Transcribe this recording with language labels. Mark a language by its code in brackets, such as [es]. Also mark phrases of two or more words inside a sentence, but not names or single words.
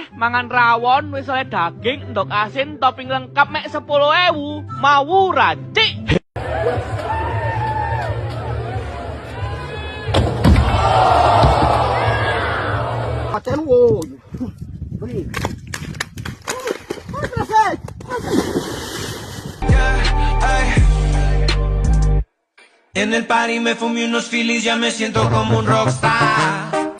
[jv] Mangan rawon wis oleh daging, endok asin, topping lengkap mek 10.000. Mawuran, Cik. [pt] Até no olho. [es] En el party me fumé unos Phillies, ya me siento como un rockstar.